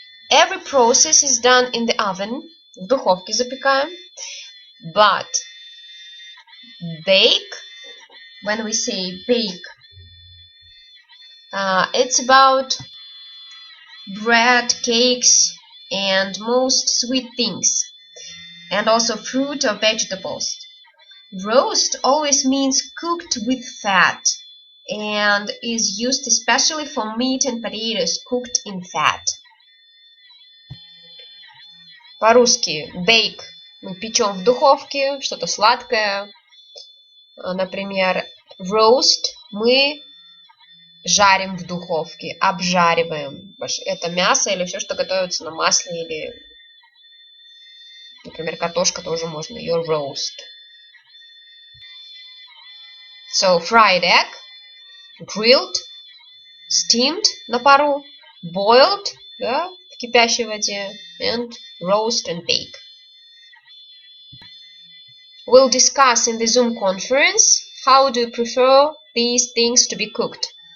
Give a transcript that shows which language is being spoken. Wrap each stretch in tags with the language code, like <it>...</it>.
<en>Every process is done in the oven,</en> <ru>в духовке запекаем,</ru> <en>but bake, when we say bake, it's about bread, cakes, and most sweet things, and also fruit or vegetables. Roast always means cooked with fat and is used especially for meat and potatoes cooked in fat.</en> <ru>По-русски bake мы печем в духовке, что-то сладкое. Например, roast мы жарим в духовке, обжариваем. Это мясо или все, что готовится на масле, или, например, картошка тоже можно ее roast.</ru> <en>So, fried egg, grilled, steamed</en> <ru>на пару,</ru> <en>boiled,</en> <ru>да, в кипящей воде,</ru> <en>and roast and bake. We'll discuss in the Zoom conference how do you prefer these things to be cooked.</en>